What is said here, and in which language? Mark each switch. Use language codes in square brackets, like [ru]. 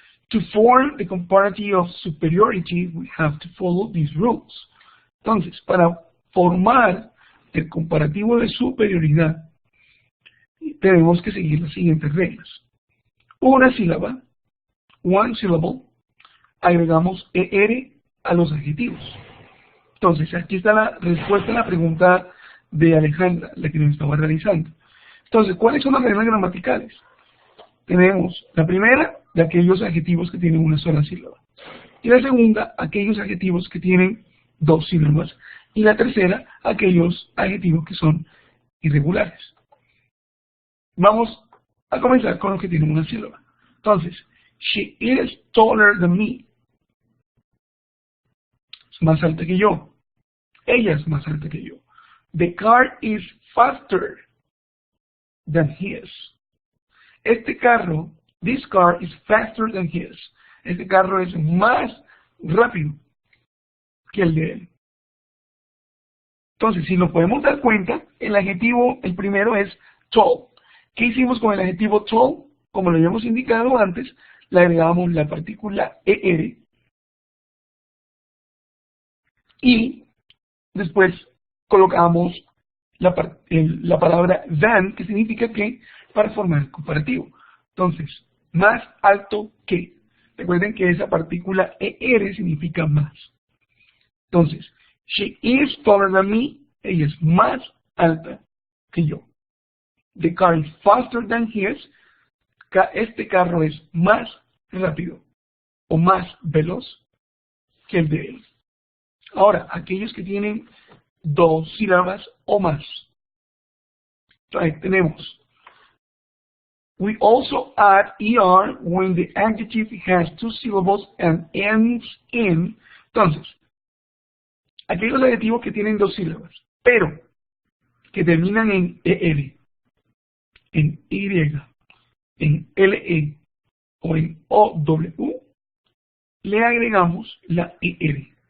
[en] To form the comparative of superiority, we have to follow these rules. [es] Entonces, para formar el comparativo de superioridad, tenemos que seguir las siguientes reglas. Una sílaba, [en] one syllable, [es] agregamos ER a los adjetivos. Entonces, aquí está la respuesta a la pregunta de Alejandra, la que nos estaba realizando. Entonces, ¿cuáles son las reglas gramaticales? Tenemos la primera, de aquellos adjetivos que tienen una sola sílaba. Y la segunda, aquellos adjetivos que tienen dos sílabas. Y la tercera, aquellos adjetivos que son irregulares. Vamos a comenzar con los que tienen una sílaba. Entonces, [en] she is taller than me. [es] Es más alta que yo. Ella es más alta que yo. [en] The car is faster than his. [es] Este carro, [en] this car is faster than his. [es] Este carro es más rápido que el de él. Entonces, si nos podemos dar cuenta, el adjetivo, el primero es tall. ¿Qué hicimos con el adjetivo tall? Como lo habíamos indicado antes, le agregamos la partícula ER y después colocamos la palabra than, que significa que, para formar comparativo. Entonces, más alto que. Recuerden que esa partícula ER significa más. Entonces, [en] she is taller than me. [es] Ella es más alta que yo. [en] The car is faster than his. [es] Este carro es más rápido o más veloz que el de él. Ahora, aquellos que tienen dos sílabas o más. Entonces, tenemos [en] we also add ER when the adjective has two syllables and ends in. [es] Entonces, aquellos adjetivos que tienen dos sílabas, pero que terminan en ER, en Y, en LE o en OW, le agregamos la ER.